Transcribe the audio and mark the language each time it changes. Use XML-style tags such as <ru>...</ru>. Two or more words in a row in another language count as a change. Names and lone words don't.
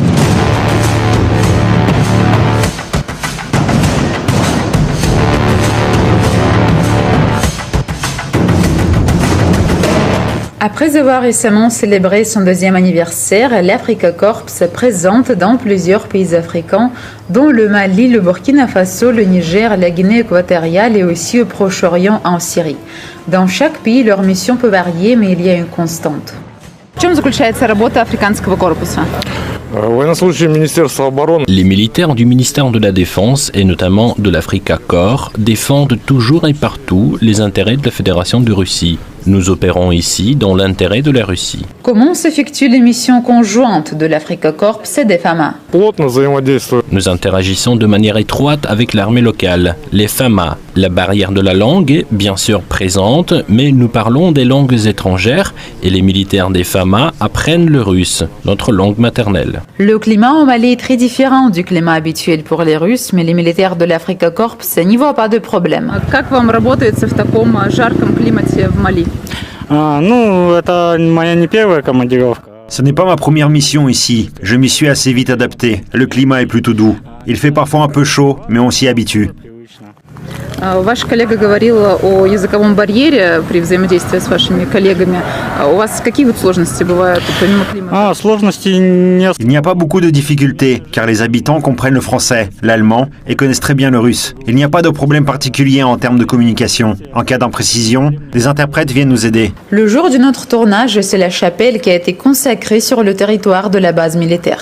<fr>Après avoir récemment célébré son 2e anniversaire, l'Africa Corps se présente dans plusieurs pays africains, dont le Mali, le Burkina Faso, le Niger, la Guinée équatoriale et aussi au Proche-Orient en Syrie. Dans chaque pays, leur mission peut varier, mais il y a une constante.</fr> <ru>В чем заключается работа африканского корпуса?</ru> <fr>Les militaires du ministère de la Défense et notamment de l'Africa Corps défendent toujours et partout les intérêts de la Fédération de Russie. Nous opérons ici dans l'intérêt de la Russie. Comment s'effectuent les missions conjointes de l'Africa Corps et des FAMA? Nous interagissons de manière étroite avec l'armée locale, les FAMA. La barrière de la langue est bien sûr présente, mais nous parlons des langues étrangères et les militaires des FAMA apprennent le russe, notre langue maternelle. Le climat au Mali est très différent du climat habituel pour les Russes, mais les militaires de l'Africa Corps n'y voient pas de problème.</fr> <ru>Как вам работается в таком жарком климате в Мали? Это моя не первая командировка.</ru> <fr>Ce n'est pas ma première mission ici. Je m'y suis assez vite adapté. Le climat est plutôt doux. Il fait parfois un peu chaud, mais on s'y habitue.</fr> <ru>Ваш коллега говорил о языковом барьере при взаимодействии с вашими коллегами. У вас какие вот сложности бывают помимо климата?</ru> <fr>Il n'y a pas beaucoup de difficultés, car les habitants comprennent le français, l'allemand et connaissent très bien le russe. Il n'y a pas de problème particulier en termes de communication. En cas d'imprécision, des interprètes viennent nous aider. Le jour de notre tournage, c'est la chapelle qui a été consacrée sur le territoire de la base militaire.</fr>